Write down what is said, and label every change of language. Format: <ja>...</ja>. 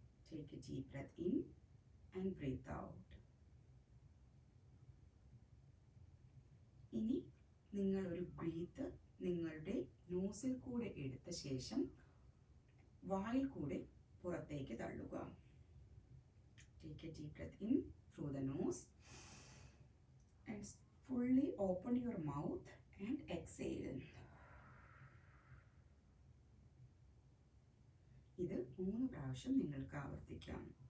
<en>Take a deep breath in and breathe out.</en> <ml>ഇനി നിങ്ങൾ ഒരു ബ്രീത്ത് നിങ്ങളുടെ നോസിൽ കൂടെ എടുത്ത ശേഷം വായിൽ കൂടെ പുറത്തേക്ക് തള്ളുക.</ml> <en>Take a deep breath in through the nose and fully open your mouth and exhale.</en> <ml>ഇത് 3 പ്രാവശ്യം നിങ്ങൾക്ക് ആവർത്തിക്കാം.</ml>